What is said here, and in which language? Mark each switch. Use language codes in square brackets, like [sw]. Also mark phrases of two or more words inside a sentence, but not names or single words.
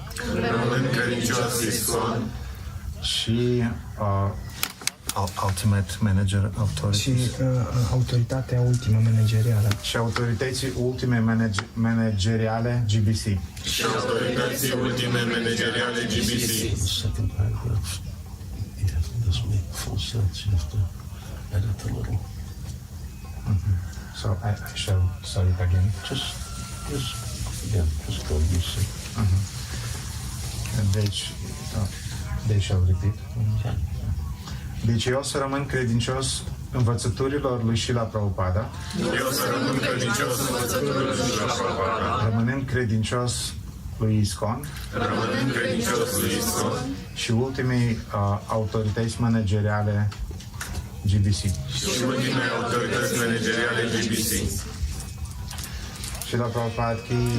[ro] Rămânând credincios ISKCON. [en] Și Ultimate Manager Authority. [ro] Și autoritatea ultimă managerială. Și autorității ultime manageriale GBC. Și autorității ultime manageriale GBC. [en] Second paragraph, it doesn't make full sense. You have to edit a little. So I shall start it again. Just go use it. And they shall repeat. Yeah. [ro] Deci eu o să rămân credincios învățăturilor lui Srila Prabhupada. Eu să rămân credincios învățăturilor lui Srila Prabhupada. Rămânând credincios lui ISKCON. Rămânând credincios lui ISKCON. Și ultimii autorități manageriale GBC. Și ultimele autorități manageriale GBC. Srila Prabhupada ki